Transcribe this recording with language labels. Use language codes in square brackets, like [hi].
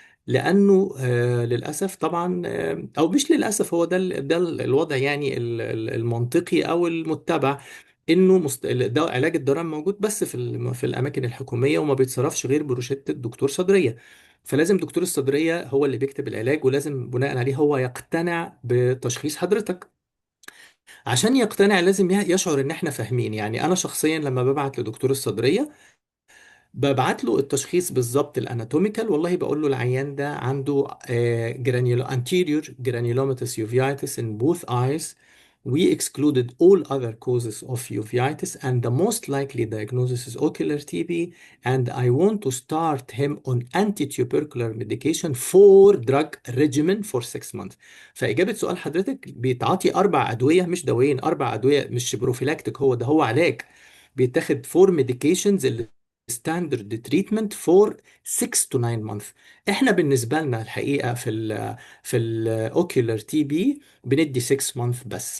[ar] لانه للاسف طبعا او مش للاسف، هو ده الوضع يعني المنطقي او المتبع، انه ده علاج الضرر موجود بس في الاماكن الحكوميه، وما بيتصرفش غير بروشته دكتور صدريه. فلازم دكتور الصدريه هو اللي بيكتب العلاج، ولازم بناء عليه هو يقتنع بتشخيص حضرتك. عشان يقتنع لازم يشعر ان احنا فاهمين. يعني انا شخصيا لما ببعت لدكتور الصدريه ببعت له التشخيص بالظبط الاناتوميكال. والله بقول له العيان ده عنده [en] anterior granulomatous uveitis in both eyes. We excluded all other causes of uveitis and the most likely diagnosis is ocular TB, and I want to start him on anti-tubercular medication for drug regimen for 6 months. [ar] فإجابة سؤال حضرتك، بيتعاطي 4 أدوية مش دوايين، 4 أدوية مش بروفيلاكتيك، هو علاج بيتاخد فور ميديكيشنز ستاندرد تريتمنت فور [en] 6 to 9 months. [ar] احنا بالنسبه لنا الحقيقه في الاوكيولار تي بي بندي 6 months بس.